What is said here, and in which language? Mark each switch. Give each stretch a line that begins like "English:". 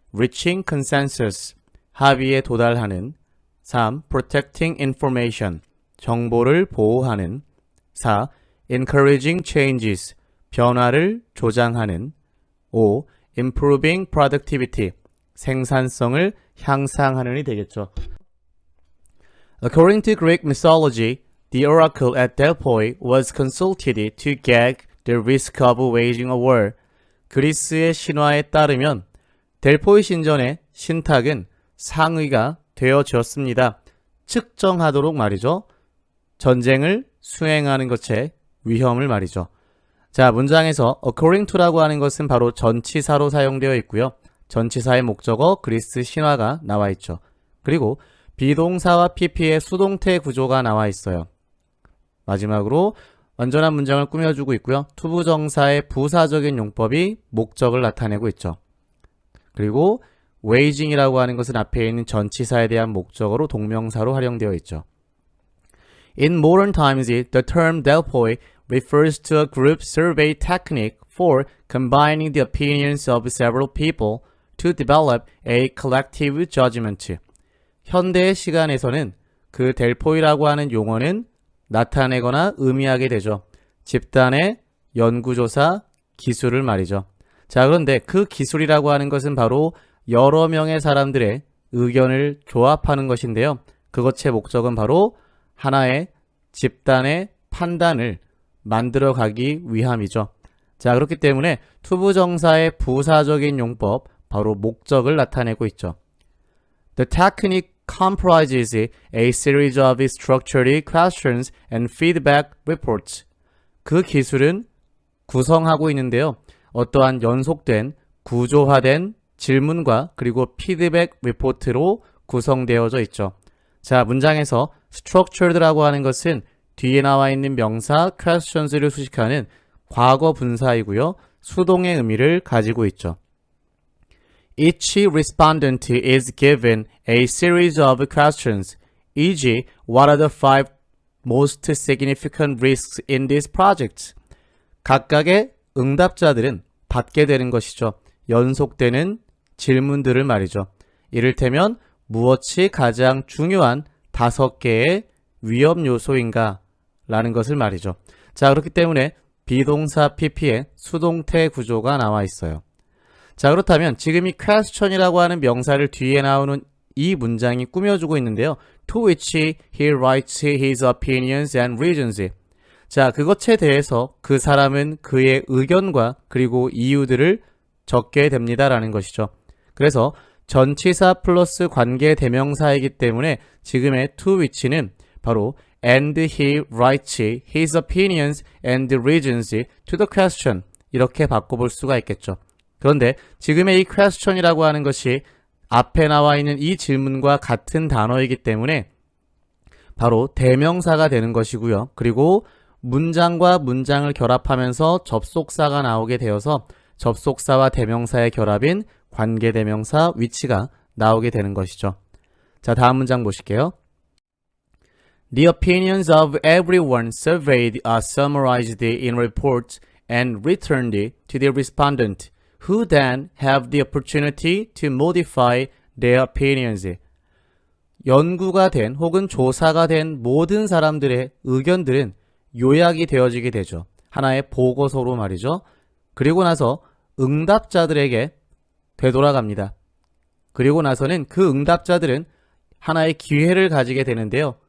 English: Reaching consensus
Korean: 합의에 도달하는
English: 3. Protecting information
Korean: 정보를 보호하는
English: 4. Encouraging changes
Korean: 변화를 조장하는
English: 5. Improving productivity
Korean: 생산성을 향상하는이 되겠죠.
English: According to Greek mythology, the oracle at Delphi was consulted to gauge the risk of waging a war.
Korean: 그리스의 신화에 따르면 델포이 신전의 신탁은 상의가 되어졌습니다. 측정하도록 말이죠. 전쟁을 수행하는 것의 위험을 말이죠. 자, 문장에서 according to라고 하는 것은 바로 전치사로 사용되어 있고요. 전치사의 목적어 그리스 신화가 나와 있죠. 그리고 비동사와 PP의 수동태 구조가 나와 있어요. 마지막으로 완전한 문장을 꾸며주고 있고요. 투부정사의 부사적인 용법이 목적을 나타내고 있죠. 그리고 waging이라고 하는 것은 앞에 있는 전치사에 대한 목적어로 동명사로 활용되어 있죠.
English: In modern times, the term Delphi refers to a group survey technique for combining the opinions of several people to develop a collective judgment.
Korean: 현대의 시간에서는 그 델포이라고 하는 용어는 나타내거나 의미하게 되죠. 집단의 연구조사 기술을 말이죠. 자, 그런데 그 기술이라고 하는 것은 바로 여러 명의 사람들의 의견을 조합하는 것인데요. 그것의 목적은 바로 하나의 집단의 판단을 만들어 가기 위함이죠. 자, 그렇기 때문에 투부정사의 부사적인 용법, 바로 목적을 나타내고 있죠.
English: The technique comprises a series of structured questions and feedback reports.
Korean: 그 기술은 구성하고 있는데요. 어떠한 연속된 구조화된 질문과 그리고 피드백 리포트로 구성되어져 있죠. 자, 문장에서 structured라고 하는 것은 뒤에 나와 있는 명사 questions를 수식하는 과거 분사이고요. 수동의 의미를 가지고 있죠.
English: Each respondent is given a series of questions, e.g. What are the 5 most significant risks in this project?
Korean: 각각의 응답자들은 받게 되는 것이죠. 연속되는 질문들을 말이죠. 이를테면 무엇이 가장 중요한 5개의 위험 요소인가? 라는 것을 말이죠. 자, 그렇기 때문에 비동사 PP의 수동태 구조가 나와 있어요. 자, 그렇다면 지금 이 question이라고 하는 명사를 뒤에 나오는 이 문장이 꾸며주고 있는데요.
English: To which he writes his opinions and reasons.
Korean: 자, 그것에 대해서 그 사람은 그의 의견과 그리고 이유들을 적게 됩니다라는 것이죠. 그래서 전치사 플러스 관계 대명사이기 때문에 지금의 to which는 바로
English: and he writes his opinions and reasons to the question
Korean: 이렇게 바꿔볼 수가 있겠죠. 그런데 지금의 이 question이라고 하는 것이 앞에 나와 있는 이 질문과 같은 단어이기 때문에 바로 대명사가 되는 것이고요. 그리고 문장과 문장을 결합하면서 접속사가 나오게 되어서 접속사와 대명사의 결합인 관계대명사 which가 나오게 되는 것이죠. 자, 다음 문장 보실게요.
English: The opinions of everyone surveyed are summarized in reports and returned to the respondent, who then have the opportunity to modify their opinions.
Korean: 연구가 된 혹은 조사가 된 모든 사람들의 의견들은 요약이 되어지게 되죠. 하나의 보고서로 말이죠. 그리고 나서 응답자들에게 되돌아갑니다. 그리고 나서는 그 응답자들은 하나의 기회를 가지게 되는데요.